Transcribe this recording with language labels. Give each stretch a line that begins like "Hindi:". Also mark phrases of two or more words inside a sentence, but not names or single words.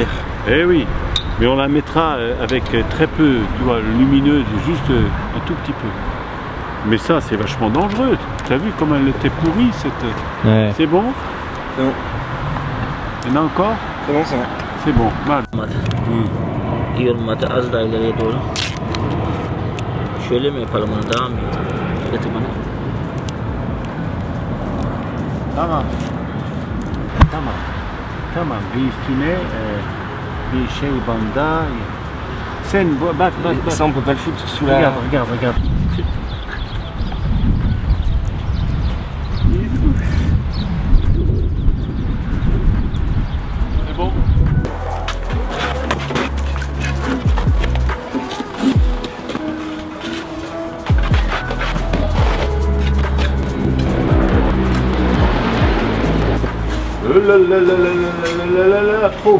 French: Eh oui. Mais on la mettra avec très peu, tu vois, lumineuse, juste un tout petit peu. Mais ça, c'est vachement dangereux. Tu as vu comment elle était pourrie cette... Ouais. C'est bon? C'est bon. Il y en a encore? C'est bon, c'est bon. C'est bon, mal.
Turkish: Yürümede az daha ileriye doğru. Şöyle mi yapalım onu, daha mı iyi? Getir bana. Tamam. Tamam. Tamam. Bir üstüne bir şey banda. Sen bak.
French: Ça, on peut pas le foutre sous la... Regarde. C'est bon. Trop.